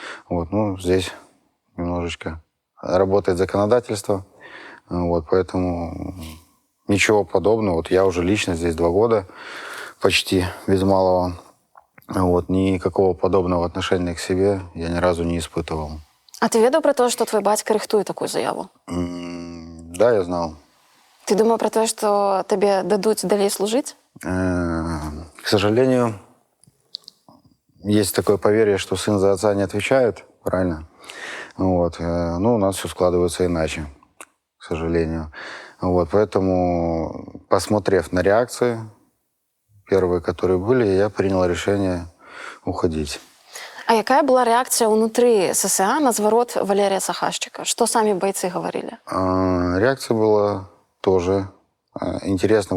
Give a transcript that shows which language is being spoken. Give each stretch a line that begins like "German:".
Russian: Вот, ну, здесь немножечко работает законодательство, вот, поэтому ничего подобного. Вот я уже лично здесь 2 года, почти без малого. Вот, никакого подобного отношения к себе я ни разу не испытывал.
Belarusian: А ты ведаў пра тое, што твой бацька рыхтуе такую заяву?
Russian: Да, я знал.
Belarusian: Ты думаў пра тое, што табе дадуць далей служыць?
Russian: К сожалению, есть такое поверье, что сын за отца не отвечает, правильно? Вот. Ну, у нас все складывается иначе, к сожалению. Вот. Поэтому, посмотрев на реакции, первые, которые были, я принял решение уходить.
Belarusian: А якая была рэакцыя ўнутры ССА на зварот Валерія Сахашчыка? Што самі бойцы гаварылі?
Russian: Реакция была тоже интересна.